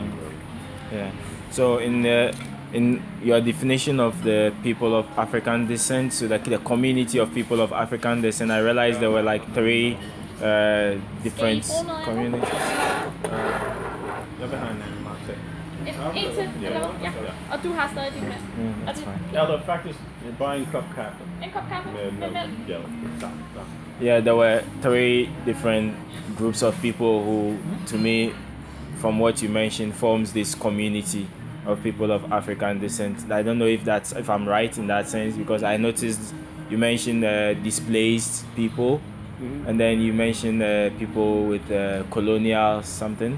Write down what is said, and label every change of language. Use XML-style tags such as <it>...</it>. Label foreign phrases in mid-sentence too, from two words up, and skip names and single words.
<en>Yeah. So in your definition of the people of African descent, so the community of people of African descent, I realized there were like three different communities. You're behind that,</en> <da>Og du har stadig din med.</da> <en>That's fine. Yeah, the fact is, you're buying cup kaffe.</en> <da>En kop kaffe?</da> <en>No, yellow. Stop. Yeah, there were three different groups of people who, to me, from what you mentioned, forms this community of people of African descent. I don't know if I'm right in that sense, because I noticed you mentioned displaced people, and then you mentioned people with colonial something.</en>